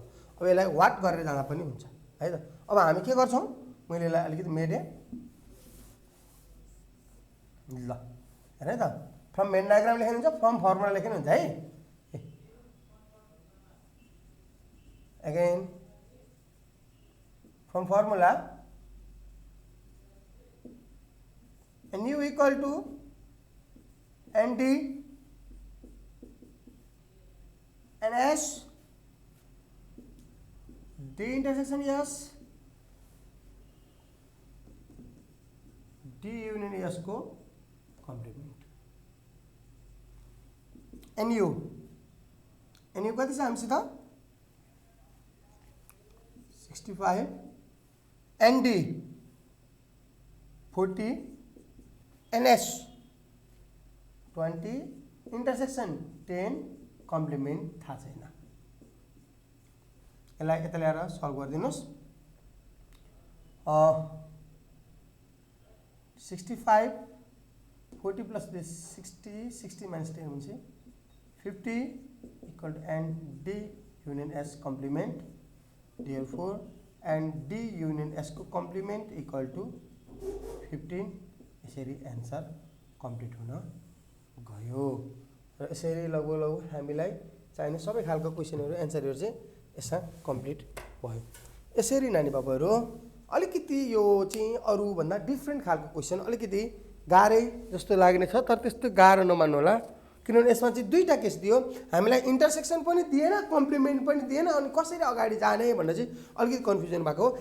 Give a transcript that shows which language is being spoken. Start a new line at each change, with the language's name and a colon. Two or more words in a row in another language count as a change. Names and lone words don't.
Nepali: अब यसलाई वाट गरेर जाँदा पनि हुन्छ है त। अब हामी के गर्छौँ, मैले यसलाई अलिकति मेटेँ ल हेर है त,
English: from Venn diagram
Nepali: लेख्नु हुन्छ,
English: from formula
Nepali: लेख्नु हुन्छ है।
English: again from formula n U equal to n D n S D intersection S D union S को कॉम्प्लीमेंट n U
Nepali: कति छ हामीसित 65
English: n D
Nepali: 40
English: n S
Nepali: 20 इंटरसेक्शन 10 कॉम्प्लीमेंट थाहा छैन। यसलाई यता ल्याएर सल्भ गरिदिनुस्।
English: 65 40 plus this 60 minus 10 हुन्छ 50 equal to n D union S complement therefore and D union S को कॉम्प्लीमेंट equal to 15.
Nepali: यसरी एन्सर कम्प्लिट हुन गयो र यसरी लगभग हामीलाई चाहिने सबै खालको क्वेसनहरु एन्सरहरु चाहिँ यसमा कम्प्लिट भयो। यसरी नानी बाबुहरु अलिकति यो चाहिँ अरु भन्दा डिफ्रेन्ट खालको क्वेसन अलिकति गाह्रै जस्तो लाग्ने छ, तर त्यस्तो गाह्रो नमान्नु होला, किनभने यसमा चाहिँ दुईटा केस दियो, हामीलाई इन्टरसेक्सन पनि दिएन, कम्प्लिमेन्ट पनि दिएन, अनि कसरी अगाडि जाने भनेर चाहिँ अलिकति कन्फ्युजन भएको हो।